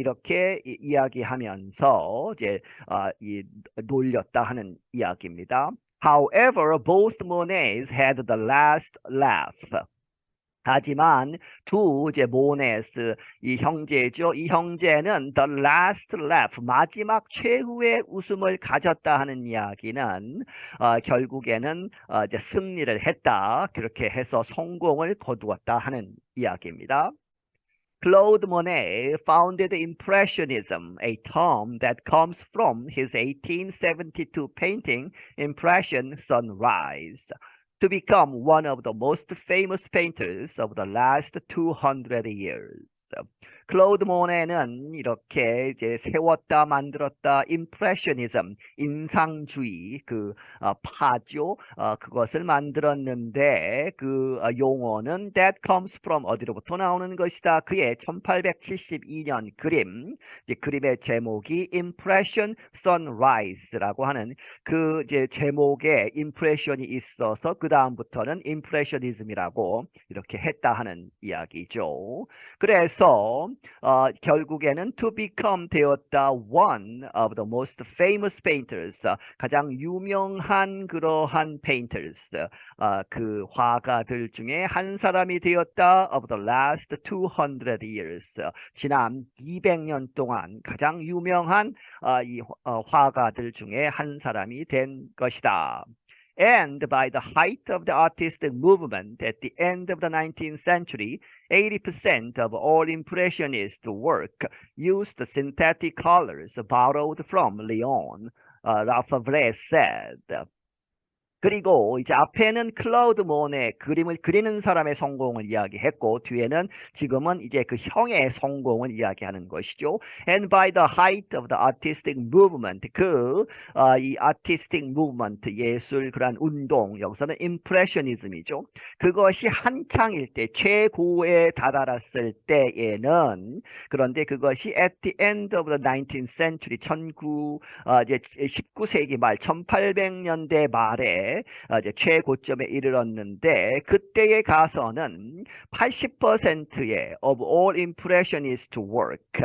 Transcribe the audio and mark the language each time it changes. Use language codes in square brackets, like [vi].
[ko] 이렇게 이야기하면서 이제 놀렸다 하는 이야기입니다. [en] However, both Monets had the last laugh. [ko] 하지만 이제 모네스 이 형제죠. 이 형제는 [en] the last laugh [ko] 마지막 최후의 웃음을 가졌다 하는 이야기는 결국에는 이제 승리를 했다. 그렇게 해서 성공을 거두었다 하는 이야기입니다. [en] Claude Monet founded Impressionism, a term that comes from his 1872 painting Impression Sunrise. To become one of the most famous painters of the last 200 years. [ko] 클로드 모네는 이렇게 이제 세웠다 만들었다 임프레셔니즘 인상주의 파죠. 그것을 만들었는데 그 용어는 [en] that comes from [ko] 어디로부터 나오는 것이다. 그의 1872년 그림 이제 그림의 제목이 Impression Sunrise라고 하는 그 이제 제목에 임프레션이 있어서 그 다음부터는 임프레셔니즘이라고 이렇게 했다 하는 이야기죠. 그래서 결국에는 [en] to become [ko] 되었다 [en] one of the most famous painters [ko] 가장 유명한 그러한 painters 그 화가들 중에 한 사람이 되었다 [en] of the last 200 years [ko] 지난 200년 동안 가장 유명한 화가들 중에 한 사람이 된 것이다. [en] And by the height of the artistic movement at the end of the 19th century, 80% of all Impressionist work used synthetic colors borrowed from Lyon, Lafavre said. [ko] 그리고 이제 앞에는 클라우드 몬의 그림을 그리는 사람의 성공을 이야기했고 뒤에는 지금은 이제 그 형의 성공을 이야기하는 것이죠. [en] And by the height of the artistic movement 이 artistic movement [ko] 예술 그런 운동 여기서는 [en] impressionism이죠. [ko] 그것이 한창일 때 최고에 다다랐을 때에는 그런데 그것이 [en] at the end of the 19th century [ko] 이제 19세기 말 1800년대 말에 이제 최고점에 이르렀는데 그때에 가서는 80%의 [en] of all impressionist work